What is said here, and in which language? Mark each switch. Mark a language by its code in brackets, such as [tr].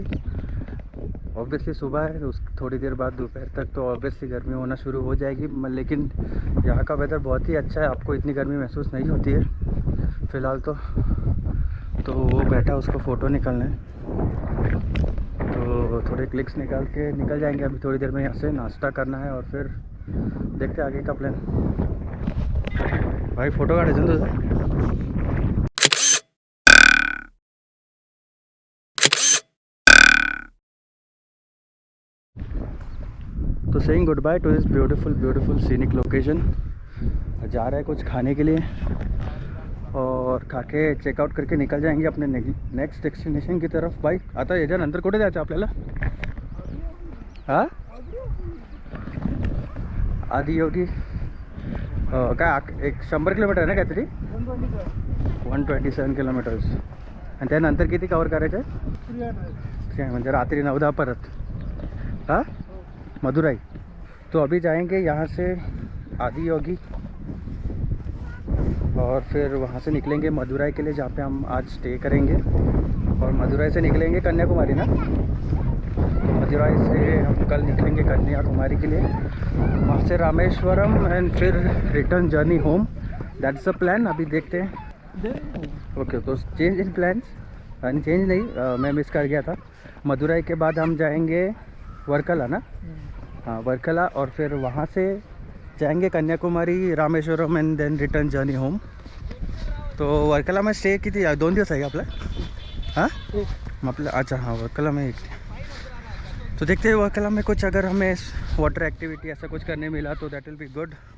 [hi] Obviously सुबह है, उस थोड़ी देर बाद दोपहर तक तो ऑब्वियसली गर्मी होना शुरू हो जाएगी, लेकिन यहाँ का वेदर बहुत ही अच्छा है, आपको इतनी गर्मी महसूस नहीं होती है फ़िलहाल। तो वो बैठा उसको फ़ोटो निकालना है, तो थोड़े क्लिक्स निकाल के निकल जाएंगे अभी थोड़ी देर में यहाँ से। नाश्ता करना है और फिर देखते आगे का प्लान। [mr] भाई फोटो काढायचं ना तुझं? [hi] तो [en] Saying good bye to this beautiful scenic location. [hi] जा रहा है कुछ खाने के लिए और खा के चेकआउट करके निकल जाएंगे अपने नेक्स्ट डेस्टिनेशन की तरफ। [mr] भाई आता याच्यानंतर कुठे जायचं आपल्याला? हां आदियोगी काय एक 100 किलोमीटर आहे ना काहीतरी? 127 किलोमीटर्स. आणि त्यानंतर किती कवर करायचं आहे? म्हणजे रात्री 9-10 परत. हाँ मदुराई. [hi] तो अभी जाएंगे यहाँ से आदियोगी और फिर वहाँ से निकलेंगे मदुराई के लिए, जहाँ पे हम आज स्टे करेंगे। और मदुराई से निकलेंगे कन्याकुमारी ना, तो मदुराई से हम कल निकलेंगे कन्याकुमारी के लिए, वहाँ से रामेश्वरम एंड फिर return journey home. [en] That's the plan. [hi] अभी देखते हैं। ओके तो [en] change in plans, [hi] यानी चेंज नहीं, मैं मिस कर गया था। मदुराई के बाद हम जाएंगे वर्कला ना, हाँ वर्कला, और फिर वहाँ से जाएंगे Kanyakumari, Rameswaram [en] And then return journey home. [mr] तो वर्कला में स्टे किती 2 दिवस आहे आपला? [hi] हाँ आपला अच्छा हाँ वर्कला में 1। तो देखते हैं वर्कला में कुछ अगर हमें वाटर एक्टिविटी ऐसा कुछ करने मिला तो [en] That will be good.